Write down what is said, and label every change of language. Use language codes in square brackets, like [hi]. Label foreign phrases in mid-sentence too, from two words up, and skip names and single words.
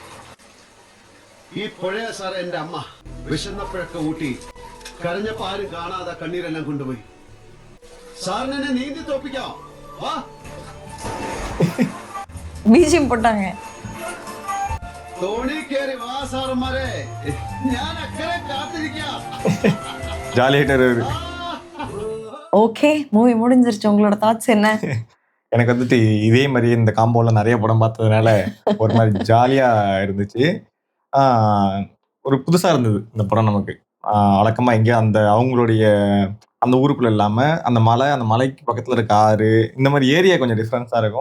[ml] ഈ പുഴയ സാറ് എന്റെ അമ്മ വിശന്നപ്പോഴൊക്കെ ഊട്ടി കരഞ്ഞപ്പോ ആരും കാണാതെ കണ്ണീരെല്ലാം കൊണ്ടുപോയി. സാറിന് എന്നെ നീന്തി തോപ്പിക്കാം. വാ. [ta] ബീജിയം போட்டாங்க. [ml] തോണി കയറി വാ സാറന്മാരെ, ഞാൻ അക്കരെ കാത്തിരിക്കാം. [ta] ஜாலியாயிட்டாரு. ஓகே, மூவி முடிஞ்சிருச்சு. உங்களோட தாட்ஸ் என்ன? எனக்கு வந்துட்டு இதே மாதிரி இந்த காம்போல நிறைய படம் பார்த்ததுனால ஒரு மாதிரி ஜாலியா இருந்துச்சு. ஒரு புதுசா இருந்தது இந்த படம் நமக்கு. வழக்கமா எங்கேயோ அந்த அவங்களுடைய அந்த ஊருக்குள்ள இல்லாம அந்த மலை, அந்த மலைக்கு பக்கத்துல இருக்க ஆறு, இந்த மாதிரி ஏரியா கொஞ்சம் டிஃப்ரென்ஸா இருக்கும்.